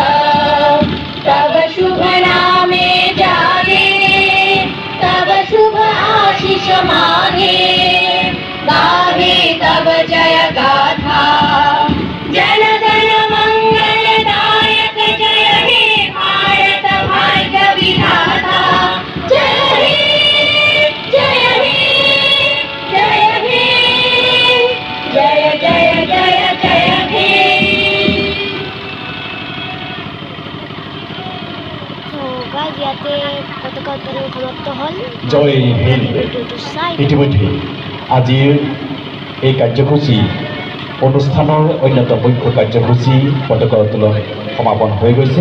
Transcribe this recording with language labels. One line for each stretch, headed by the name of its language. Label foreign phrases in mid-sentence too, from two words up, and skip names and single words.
Bangla: তব শুভ নামে জাগে তব শুভ আশিস মাগে গাহে তব জয় গাথা জন গণ মঙ্গলদায়ক জয় হে ভারত ভাগ্য বিধাতা জয় হে জয় হে জয় হে জয় জয় জয় জয় হে।
Assamese: ইয়াতে পতাকা উত্তোলন সমাপ্ত হল।
Hindi: जय हिंद।
Assamese: ইতিমধ্যে আজিৰ এই কাৰ্যসূচী অনুষ্ঠানৰ অন্যতম মুখ্য কাৰ্যসূচী পতাকা উত্তোলন সমাপন হৈ গৈছে।